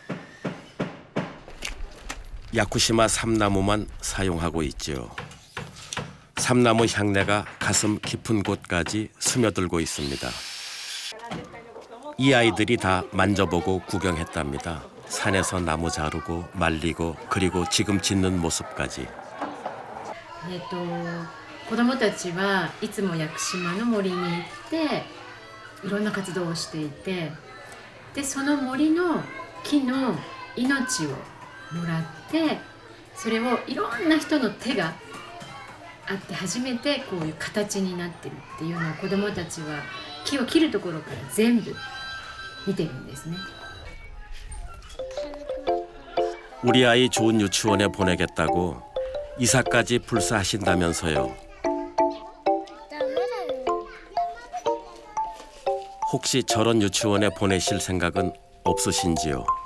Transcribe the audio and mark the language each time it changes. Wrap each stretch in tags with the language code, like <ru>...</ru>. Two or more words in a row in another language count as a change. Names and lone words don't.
<ko>야쿠시마 삼나무만 사용하고 있지요. 삼나무 향내가 가슴 깊은 곳까지 스며들고 있습니다. 이 아이들이 다 만져보고 구경했답니다. 산에서 나무 자르고 말리고 그리고 지금 짓는 모습까지.</ko> <ja>子どもたちはいつも屋久島の森に行っていろんな活動をしていて、でその森の木の命をもらって、それをいろんな人の手があって初めてこういう形になってるっていうのを子どもたちは木を切るところから全部見てるんですね。</ja> <ko>우리 아이 좋은 유치원에 보내겠다고 이사까지 불사하신다면서요. 혹시 저런 유치원에 보내실 생각은 없으신지요?</ko>